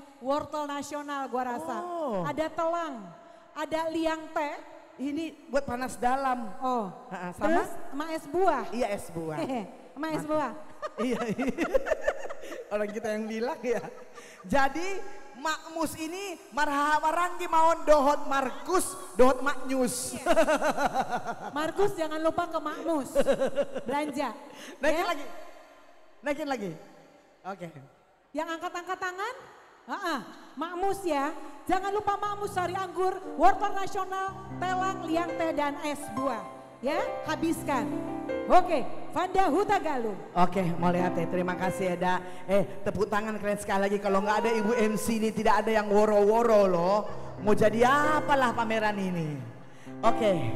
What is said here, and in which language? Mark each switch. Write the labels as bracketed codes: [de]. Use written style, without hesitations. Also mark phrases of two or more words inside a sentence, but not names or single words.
[id] Wortel nasional gua rasa. Oh. Ada telang. Ada liang teh. Ini buat panas dalam. Oh. Sama? Terus sama es buah. Iya es buah. Sama es buah. Iya. Orang kita yang bilang ya. Jadi Makmus ini [bbc] marhawarangi mawon dohot Markus, dohot Maknyus. [id] Markus jangan lupa ke Makmus. Belanja. Naikin Ya? lagi. Naikin lagi. Oke. Yang angkat-angkat tangan? Makmus ya. Jangan lupa Makmus sari anggur, wortel nasional, telang, liang teh dan es buah. Ya, habiskan. Oke, Vanda Huta Galung. Oke, mau lihat ya. Terima kasih Eda. Tepuk tangan kalian sekali lagi. Kalau nggak ada Ibu MC ini tidak ada yang woro-woro loh. Mau jadi apalah pameran ini. Oke.